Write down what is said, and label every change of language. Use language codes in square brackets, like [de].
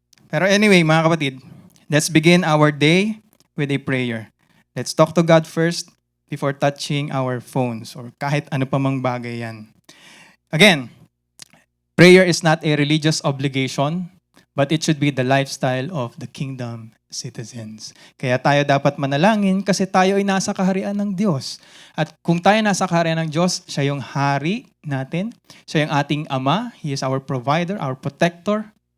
[en] Pero anyway, [tl] mga kapatid, [en] let's begin our day with a prayer. Let's talk to God first before touching our phones or [tl] kahit ano pa mang bagay yan. [en] Again, prayer is not a religious obligation, but it should be the lifestyle of the kingdom citizens. [tl] Kaya tayo dapat manalangin kasi tayo ay nasa kaharian ng Diyos. At kung tayo nasa kaharian ng Diyos, siya yung hari natin. Siya yung ating Ama. [en] He is our provider, our protector.